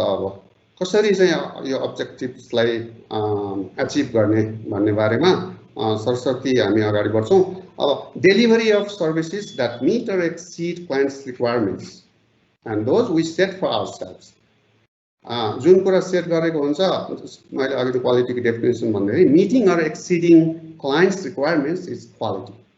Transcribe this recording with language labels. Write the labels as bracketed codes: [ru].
[ne] अब कसरी चाहिँ यो अब्जेक्टिभ्सलाई अचिभ गर्ने भन्ने बारेमा सरसर्ती हामी अगाडि बढ्छौँ। [en] अब delivery of services that meet or exceed clients requirements and those we set for ourselves. [ne] जुन कुरा सेट गरेको हुन्छ, मैले अघि क्वालिटीको डेफिनेसन भन्दाखेरि [en] Meeting or exceeding clients requirements is quality.